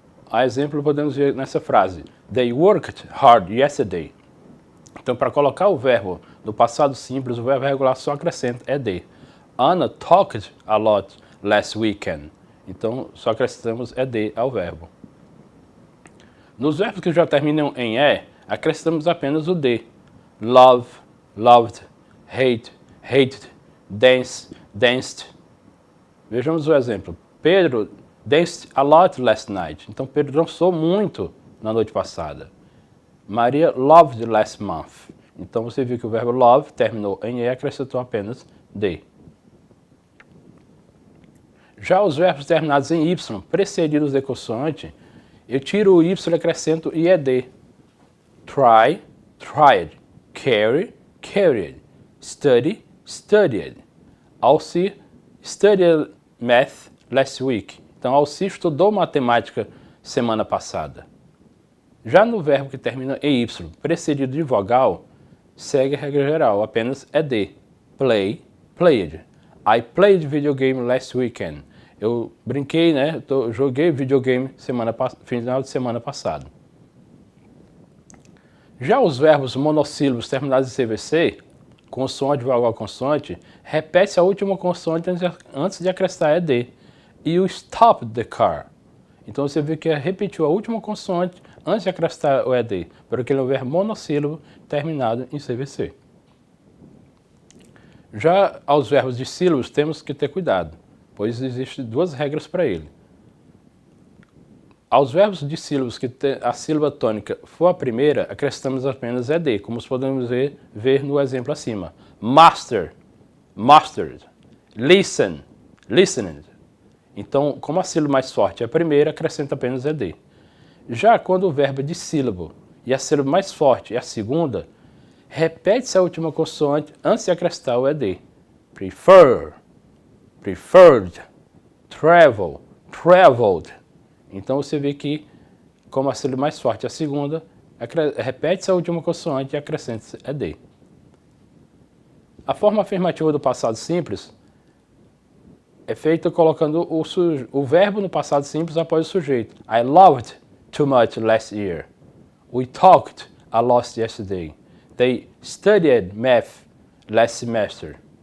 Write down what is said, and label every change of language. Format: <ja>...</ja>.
<pt>A exemplo podemos ver nessa frase,</pt> <en>they worked hard yesterday.</en> <pt>Então, para colocar o verbo no passado simples, o verbo regular só acrescenta ed.</pt> <en>Anna talked a lot last weekend.</en> <pt>Então, só acrescentamos ed ao verbo. Nos verbos que já terminam em e, acrescentamos apenas o d.</pt> <en>Love, loved, hate, hated, dance, danced.</en> <pt>Vejamos o exemplo.</pt> <en>Pedro danced a lot last night.</en> <pt>Então, Pedro dançou muito na noite passada. Maria</pt> <en>loved last month.</en> <pt>Então, você viu que o verbo love terminou em e e acrescentou apenas d. Já os verbos terminados em y, precedidos de consoante, eu tiro o y e acrescento ied.</pt> <en>Try, tried. Carry, carried. Study, studied. Alci studied math last week.</en> <pt>Então, Alci estudou matemática semana passada. Já no verbo que termina em y, precedido de vogal, segue a regra geral, apenas ed.</pt> <en>Play, played. I played video game last weekend.</en> <pt>Eu brinquei, né? Joguei videogame final de semana passado. Já os verbos monossílabos terminados em CVC, consoante, vogal, consoante, repete a última consoante antes de acrescentar ed.</pt> <en>You stopped the car.</en> <pt>Então você vê que repetiu a última consoante antes de acrescentar o ed, porque ele é um verbo monossílabo terminado em CVC. Já aos verbos de sílabos temos que ter cuidado, pois existem duas regras para ele. Aos verbos de sílabos que a sílaba tônica for a primeira, acrescentamos apenas ed, como podemos ver no exemplo acima.</pt> <en>Master, mastered. Listen, listened.</en> <pt>Então, como a sílaba mais forte é a primeira, acrescenta apenas ed. Já quando o verbo é de sílabo e a sílaba mais forte é a segunda, repete-se a última consoante antes de acrescentar o ed.</pt> <en>Prefer, preferred, travel, traveled.</en> <pt>Então você vê que, como a sílaba mais forte é a segunda, repete-se a última consoante e acrescenta-se ed. A forma afirmativa do passado simples é feita colocando o verbo no passado simples após o sujeito.</pt> <en>I loved too much last year. We talked a lot yesterday. They studied math last semester.</en>